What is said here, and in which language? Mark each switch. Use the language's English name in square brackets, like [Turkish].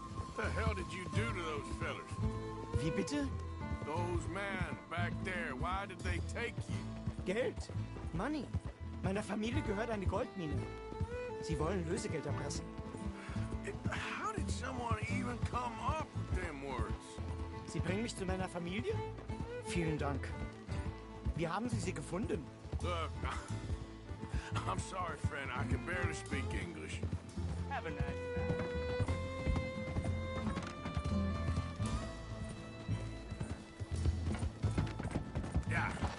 [English] What the hell did you do to those fellers? [German] Wie bitte? [English] Those men back there, why did they take you? [German] Geld. Money. Meiner Familie gehört eine Goldmine. Sie wollen Lösegeld erpressen. [English] How did someone even come up with them words? [German] Sie bringen mich zu meiner Familie? Vielen Dank. Wie haben Sie sie gefunden? [English] Look, I'm sorry, friend. I can barely speak English. Have a nice day. Yeah.